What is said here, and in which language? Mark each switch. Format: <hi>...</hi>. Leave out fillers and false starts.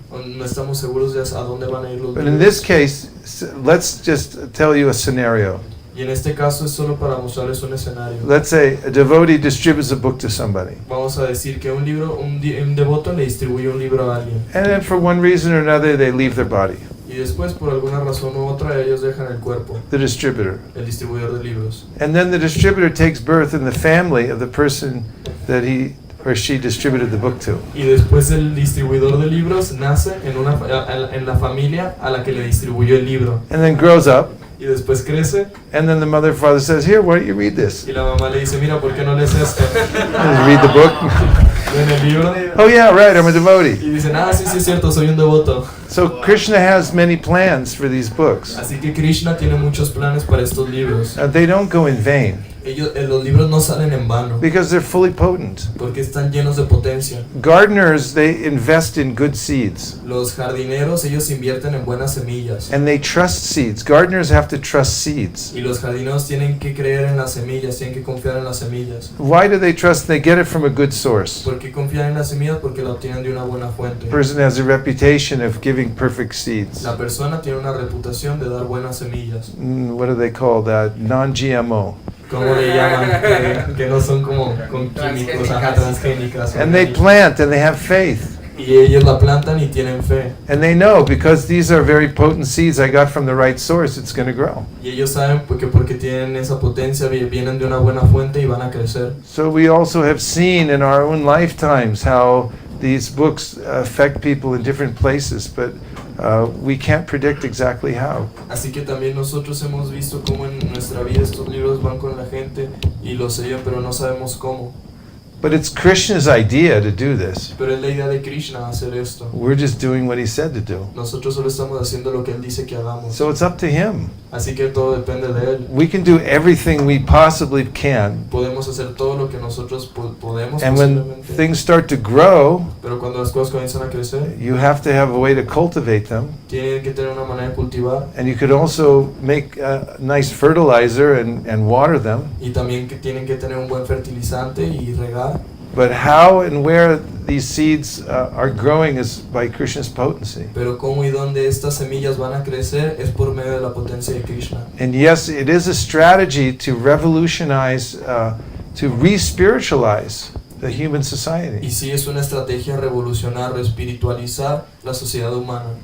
<es>O no estamos seguros de a dónde van a ir los</es> <en>But</en> <es>libros.</es> <en>in this case, let's just tell you a scenario.</en> <es>Y en este caso es solo para mostrarles un escenario.</es> <en>Let's say a devotee distributes a book to somebody.</en> <es>Vamos a decir que un devoto le distribuye un libro a alguien.</es> <en>And then for one reason or another, they leave their body.</en> <es>Y después, por alguna razón u otra, ellos dejan el cuerpo,</es> <en>The distributor.</en> <es>el distribuidor de libros.</es> <en>And then the distributor takes birth in the family of the person that he or she distributed the book to.</en> <es>Y después el distribuidor de libros nace en la familia a la que le distribuyó el libro.</es> <en>And then grows up.</en> <es>Y después crece</es> <en>And then the mother or father says, here, why don't you read this?</en> <es>y la mamá le dice, mira, ¿por qué no lees esto?</es> <en>And read the book.</en> <es>En el libro.</es> <en>Oh yeah, right, I'm a devotee.</en> <es>Y dicen, sí, sí es cierto, soy un devoto.</es> <en>So Krishna has many plans for these books.</en> <es>Así que Krishna tiene muchos planes para estos libros.</es> <en>They don't go in vain</en> <es>Los libros no salen en vano,</es> <en>because they're fully potent.</en> <es>porque están llenos de potencia.</es> <en>Gardeners, they invest in good seeds</en> <es>Los jardineros, ellos invierten en buenas semillas.</es> <en>and they trust seeds. Gardeners have to trust seeds.</en> <es>Y los jardineros tienen que creer en las semillas, tienen que confiar en las semillas.</es> <en>Why do they trust? They get it from a good source.</en> <es>¿Por qué confían en las semillas? Porque la obtienen de una buena fuente.</es> <en>The person has a reputation of giving perfect seeds.</en> <es>La persona tiene una reputación de dar buenas semillas.</es> <en>What do they call that? Non-GMO.</en> <es>¿Cómo le llaman? Que no son como con químicos, transgénicas.</es> <en>And they plant and they have faith.</en> <es>Y ellos la plantan y tienen fe.</es> <en>And they know because these are very potent seeds I got from the right source, it's going to grow.</en> <es>Y ellos saben porque tienen esa potencia, vienen de una buena fuente y van a crecer.</es> <en>So we also have seen in our own lifetimes how these books affect people in different places, but we can't predict exactly how.</en> <es>Así que también nosotros hemos visto cómo en nuestra vida estos libros van con la gente y lo sellan, pero no sabemos cómo.</es> <en>But it's Krishna's idea to do this.</en> <es>Pero es la idea de Krishna hacer esto.</es> <en>We're just doing what he said to do.</en> <es>Nosotros solo estamos haciendo lo que él dice que hagamos.</es> <en>So it's up to him.</en> <es>Así que todo depende de él.</es> <en>We can do everything we possibly can.</en> <es>Podemos hacer todo lo que nosotros podemos</es> <en>And when</en> <es>posiblemente.</es> <en>things start to grow,</en> <es>Pero cuando las cosas comienzan a crecer,</es> <en>you have to have a way to cultivate them.</en> <es>tienen que tener una manera de cultivar</es> <en>And you could also make a nice fertilizer and water them.</en> <es>y también que tienen que tener un buen fertilizante y regar.</es> <en>But how and where these seeds are growing is by Krishna's potency.</en> <es>Pero cómo y dónde estas semillas van a crecer es por medio de la potencia de Krishna.</es> <en>And yes, it is a strategy to revolutionize, to re-spiritualize the human society.</en> <es>Y sí es una estrategia revolucionar, espiritualizar la sociedad humana.</es>